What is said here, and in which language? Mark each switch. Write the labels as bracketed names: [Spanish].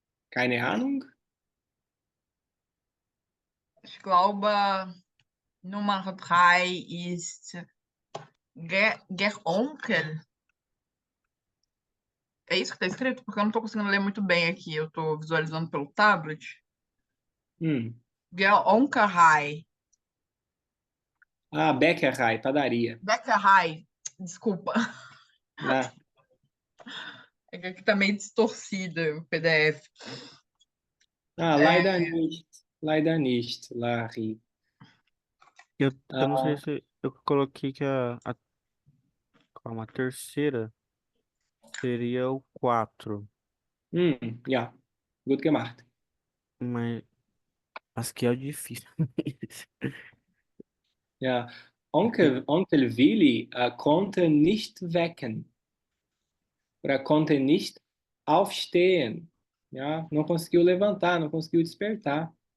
[German] Keine Ahnung? ich glaube, Nummer 3 ist der Onkel. [Portuguese] É isso que tá escrito? Porque eu não tô conseguindo ler muito bem aqui. Eu tô visualizando pelo tablet. Hum. Gelonkerhai. Ah, Bäckerei, padaria. Bäckerhai. Desculpa. Ah, É que aqui tá meio distorcida o PDF. [German] leider nicht. Leider nicht, Larry. [Portuguese] Eu não sei Ah, se eu coloquei que calma, a terceira seria o 4, [German] ja, gut gemacht. [Portuguese] mas acho que é o difícil. [German] Ja, Onkel Willi konnte nicht wecken oder konnte nicht aufstehen. [Portuguese] Ja, não conseguiu levantar, não conseguiu despertar.